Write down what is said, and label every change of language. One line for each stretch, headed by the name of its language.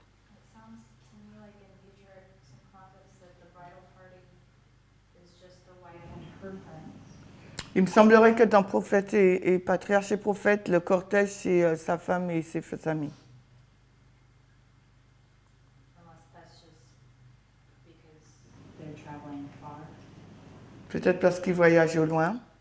English: It sounds to me like in patriarchs and prophets that the bridal party is just the wife and her friends.
French: Il me semblerait que dans Prophète et Patriarche et Prophète, le cortège, c'est sa femme et ses amis.
English: Unless that's just because they're traveling far.
French: Peut-être parce qu'ils voyagent au loin.